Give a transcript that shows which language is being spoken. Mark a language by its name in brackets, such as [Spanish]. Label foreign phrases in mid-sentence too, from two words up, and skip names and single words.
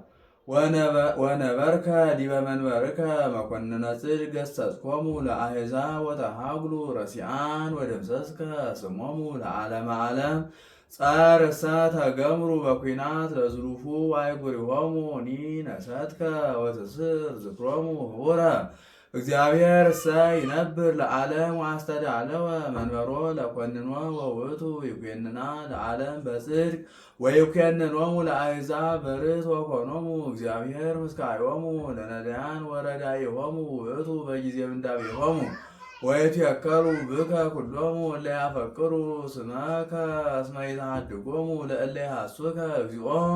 [Geez] ወነበርከ ዲበ መንበርከ መኰንነ ጽድቅ ገሠጽኮሙ ለአሕዛብ ወተሃጕሉ ረሲዓን ወደምሰስከ ስሞሙ ለዓለመ ዓለም ጸርሰ ተገምሩ በኲናት ለዝሉፉ አህጉሪሆሙ ኒነሰትከ ወትስር ዝክሮሙ ህቡረ እግዚአብሔር እሰ ይነብር ለዓለም ወአስተዳለወ መንበሮ ለኰንኖ ወውእቱ ይኰንና ለዓለም በጽድቅ ወይኰንኖሙ ለአሕዛብ በርትዕ ወኮኖሙ እግዚአብሔር ምስካዮሙ ለነዳያን ወረዳኢሆሙ ውእቱ በጊዜ ምንዳቤሆሙ ወይትየከሉ ብከ ኩሎሙ እለ ያፈቅሩ ስመከ እስመ ይትሐድጎሙ ለእለ ይሐሱከ እግዚኦ